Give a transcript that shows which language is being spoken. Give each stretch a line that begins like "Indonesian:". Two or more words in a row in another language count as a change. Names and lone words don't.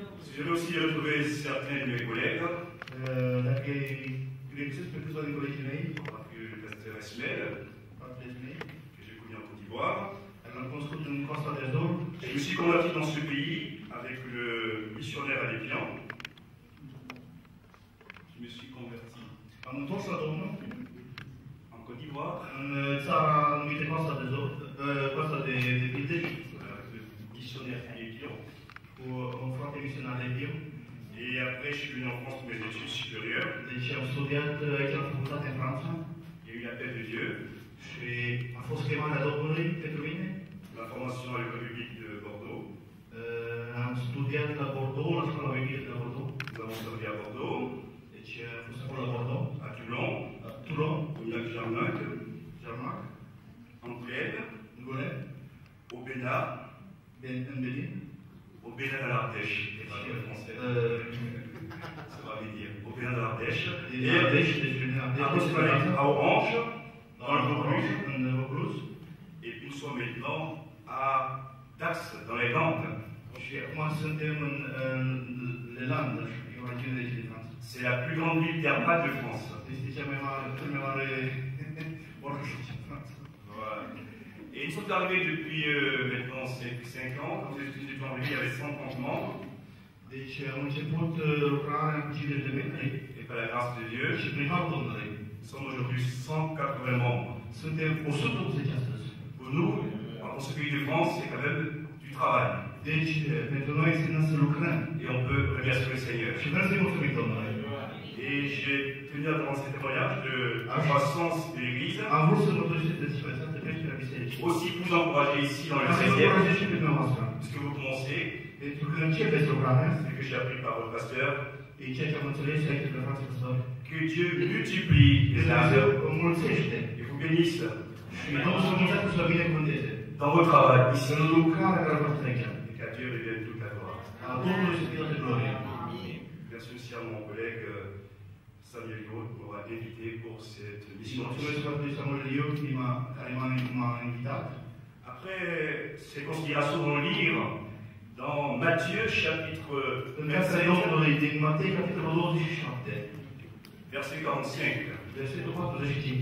French: Je vais aussi retrouver certains de mes collègues.
Romanian: Dacă regăsesc pe câțiva din colegii mei,
French: Le pasteur Ismaël,
Romanian: fratele mei,
French: que j'ai connu en Côte d'Ivoire.
Romanian: l-am cunoscut în Costa de Azur.
French: Je me suis converti dans ce pays avec le missionnaire Alépian. Je me suis converti
Romanian: Am întors la Domnul
French: en Côte d'Ivoire
Romanian: în țara numită Costa de Azur, Costa de Pilderi,
French: avec le missionnaire Alépian.
Romanian: cu un frate misionar de Biu.
French: Et après, je suis venu en France pour mes études supérieures.
Romanian: Deci am studiat aici la facultate în Franța
French: Il y a eu l'appel de Dieu,
Romanian: și a fost chemarea Domnului pentru mine.
French: la formation à l'école biblique de Bordeaux.
Romanian: Am studiat la Bordeaux, la școala biblică de la Bordeaux.
French: Nous avons servi à Bordeaux,
Romanian: Deci am fost acolo la Bordeaux,
French: à Toulon,
Romanian: la Toulon,
French: au Lac-Jarnac,
Romanian: Jarnac,
French: en Glèbe,
Romanian: în Gole,
French: au Bénin,
Romanian: în Benin.
French: au Bénin de l'Ardèche. C'est pas le français. Ça va bien dire. Au Bénin de l'Ardèche. Et à Orange, dans le Vaucluse.
Romanian: în Vaucluse.
French: Et puis nous sommes maintenant à Dax, dans les Landes.
Romanian: Și acum suntem în Lelandă, e o regiune de aici de Franța.
French: C'est la plus grande ville d'Herbat de France.
Romanian: Este cea mai mare oraș din Franța.
French: Voilà. Et nous sommes arrivés depuis maintenant 5 ans. Quand nous étions arrivés, il y avait 130 membres.
Romanian: Deci am început lucrarea cu 50 de membri
French: Et par la grâce de Dieu,
Romanian: și prin harul Domnului
French: nous sommes aujourd'hui 180 membres.
Romanian: suntem 180 astăzi.
French: Pour nous, dans ce pays de France, c'est quand même du travail.
Romanian: Deci, pentru noi înseamnă să lucrăm
French: Et on peut remercier le Seigneur.
Romanian: și vrem să-i mulțumim Domnului.
French: Et j'ai tenu à dans ces témoignages de croissance de l'Église,
Romanian: Am vrut să mărturisesc despre această creștere a bisericii.
French: aussi vous encourager ici dans le
Romanian: Ca să
French: 16e,
Romanian: încurajez și pe dumneavoastră.
French: puisque vous commencez,
Romanian: Pentru că începeți lucrarea,
French: ce que j'ai appris par votre pasteur,
Romanian: e ceea ce am înțeles aici de frații păstori,
French: que Dieu multiplie les
Romanian: Dumnezeu
French: âmes
Romanian: înmulțește
French: et vous bénisse
Romanian: și Domnul să mulțească să vă binecuvânteze.
French: dans votre travail ici.
Romanian: În lucrarea care vă aici.
French: Et qu'à Dieu revienne toute la gloire.
Romanian: A Domnului să fie toată gloria.
French: Merci aussi à mon collègue Samuel Gaud pour m'avoir invité pour cette
Romanian: Și
French: mission.
Romanian: mulțumesc fratului Samuel Ion, care m-a invitat.
French: Après ces considérations, nous allons lire dans Matthieu chapitre
Romanian: În viața
French: 27,
Romanian: Domnului din Matei, capitolul 27,
French: verset 45.
Romanian: versetul 45.